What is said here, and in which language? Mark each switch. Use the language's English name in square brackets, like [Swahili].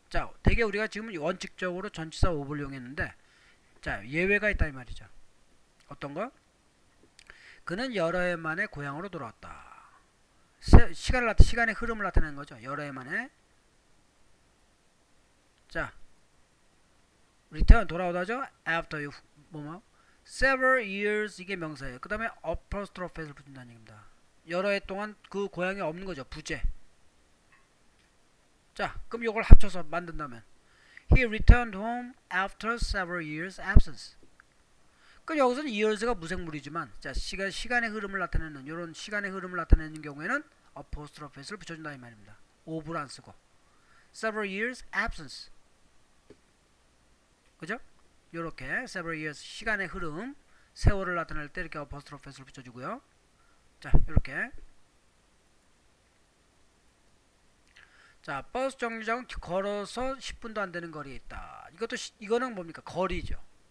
[Korean] 자, 되게 우리가 지금 원칙적으로 전치사 오브를 이용했는데, 자, 예외가 있다 이 말이죠. 어떤 거? 그는 여러 해 만에 고향으로 돌아왔다. 시간의 흐름을 나타내는 거죠. 여러 해 만에. 자, return 돌아오다죠. [English] after you [Korean] 뭐뭐 several years 이게 명사예요. 그 다음에 apostrophe를 붙인다는 얘기입니다. 여러 해 동안 그 고향이 없는 거죠. 부재. 자, 그럼 이걸 합쳐서 만든다면 [English] he returned home after several years absence. [Korean] 그럼 여기서는 years가 무생물이지만, 자, 시간의 흐름을 나타내는 이런 시간의 흐름을 나타내는 경우에는 apostrophe를 붙여준다 이 말입니다. over를 안 쓰고 [English] several years absence. [Korean] 그죠? 요렇게 several years 시간의 흐름, 세월을 나타낼 때 이렇게 apostrophe를 붙여주고요. 자, 요렇게. 자, 버스 정류장은 걸어서 10분도 안 되는 거리에 있다. 이거는 뭡니까? 거리죠.